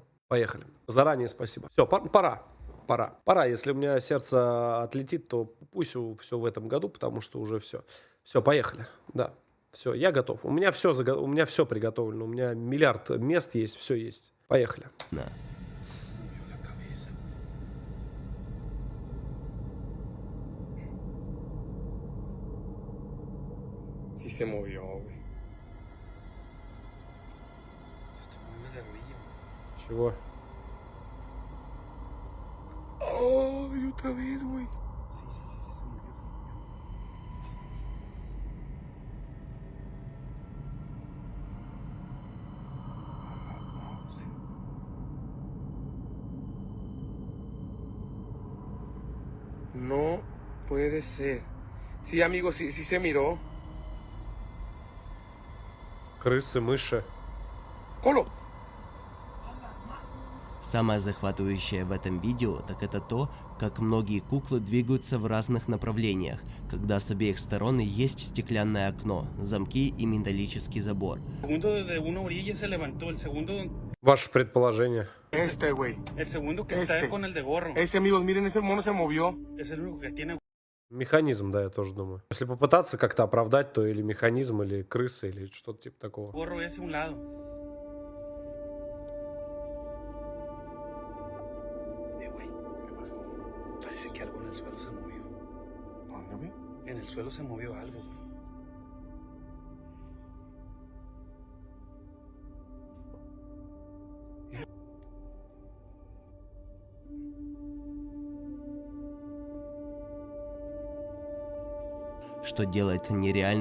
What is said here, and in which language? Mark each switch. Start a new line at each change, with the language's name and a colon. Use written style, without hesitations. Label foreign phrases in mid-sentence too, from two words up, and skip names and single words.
Russian: Поехали. Заранее спасибо. Все, пора. Если у меня сердце отлетит, то пусть все в этом году, потому что уже все. Все, поехали. Да. Все, я готов. У меня все приготовлено. У меня миллиард мест есть, все есть. Поехали.
Spanish: Sí se movió, güey.
Russian: Чего?
Spanish: ¡Ay, otra vez, güey! Sí, se movió, No puede ser. Sí, amigo, sí se miró.
Russian: Крысы, мыши.
Spanish: ¡Colo!
Russian: Самое захватывающее в этом видео, так это то, как многие куклы двигаются в разных направлениях, когда с обеих сторон есть стеклянное окно, замки и металлический забор. Ваше предположение.
Spanish: Este, güey. El segundo que Este. está con el de gorro. Este, amigos, miren, ese mono se movió. Es el único que tiene
Russian: Механизм, да, я тоже думаю. Если попытаться как-то оправдать, то или механизм, или крысы, или что-то типа такого.
Spanish: gorro ese a un lado. Güey, ¿qué pasó? Parece que algo en el suelo se movió. ¿Dónde, güey? En el suelo se movió algo, güey.
Russian: Что делает нереально